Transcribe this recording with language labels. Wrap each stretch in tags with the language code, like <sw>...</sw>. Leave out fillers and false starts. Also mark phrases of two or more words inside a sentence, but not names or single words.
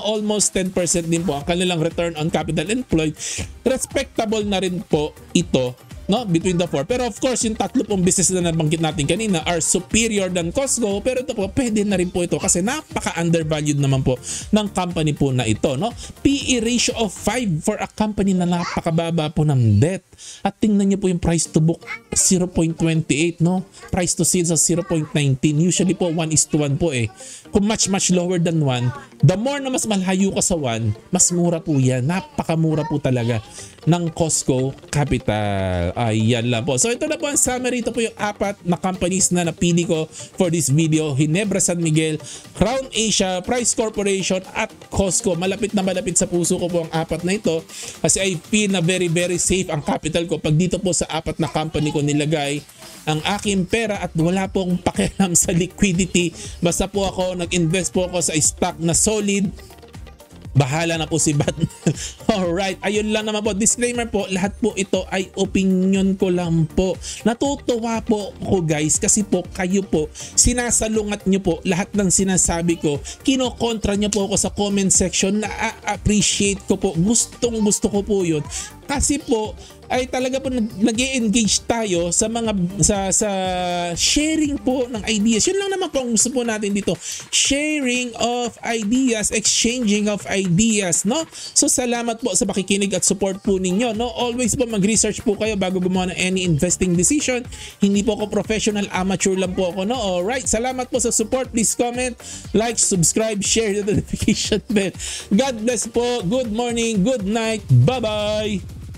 <tl>Almost 10% din po ang kanilang</tl> <en>return on capital employed.</en> <tl>Respectable na rin po ito no,</tl> <en>between the four. Pero of course,</en> <tl>yung tatlo pong business na nabanggit natin kanina</tl> <en>are superior than</en> <tl>Costco, pero ito po, pwede na rin po ito kasi napaka-undervalued naman po ng company po na ito, no?</tl> <en>PE ratio of 5 for a company</en> <tl>na napakababa po ng debt. At tingnan niyo po yung</tl> <en>price to book,</en> <tl>0.28, no?</tl> <en>Price to sales</en> <tl>sa 0.19. Usually po, 1:1 po eh. Kung</tl> <en>much lower than 1, the more</en> <tl>na mas malayo ka sa 1, mas mura po yan. Napakamura po talaga ng Costco Capital. Ayan lang po. So ito na po ang summary. Ito po yung 4 na companies na napili ko</tl> <en>for this video.</en> <tl>Ginebra San Miguel, Crown Asia, Price Corporation at Costco. Malapit na malapit sa puso ko po ang 4 na ito kasi</tl> <en>I feel</en> <tl>na</tl> <en>very safe</en> <tl>ang capital ko pag dito po sa 4 na company ko nilagay ang aking pera at wala pong pakialam sa liquidity. Basta po ako, nag-invest po ako sa stock na solid. Bahala na po si Batman. Alright, ayun lang naman po. Disclaimer po, lahat po ito ay opinion ko lang po. Natutuwa po ako guys kasi po kayo po, sinasalungat nyo po lahat ng sinasabi ko. Kinokontra nyo po ako sa comment section. Na-appreciate ko po. Gustong gusto ko po yun. Kasi po, ay talaga po nag-e-engage tayo sa mga sa sharing po ng ideas. Yun lang naman po ang gusto po natin dito.</tl> <en>Sharing of ideas, exchanging of ideas, no?</en> <tl>So salamat po sa pakikinig at support po ninyo, no? Always po mag-research po kayo bago gumawa ng</tl> <en>any investing decision.</en> <tl>Hindi po ako professional, amateur lang po ako, no? Alright, salamat po sa support.</tl> <en>Please comment, like, subscribe, share the notification bell. God bless po. Good morning, good night. Bye-bye.</en>